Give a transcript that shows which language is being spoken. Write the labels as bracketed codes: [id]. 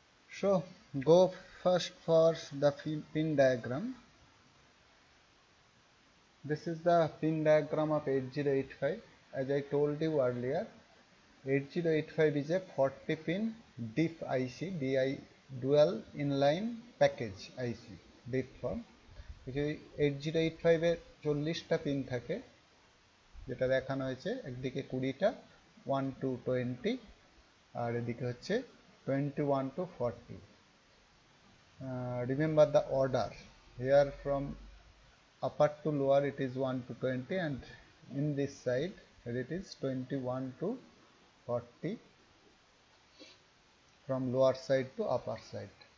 [en] So go first for the pin diagram. This is the pin diagram of 8085. As I told you earlier, 8085 is a 40 pin DIP IC, dual inline package IC, DIP form. [bn] 8085 এর 40টা pin থাকে, যেটা দেখানো হয়েছে একদিকে 20টা 1 to 20 আর এদিকে হচ্ছে 21 to 40. [en] Remember the order here, from upper to lower it is 1 to 20, and in this side it is 21 to 40 from lower side to upper side.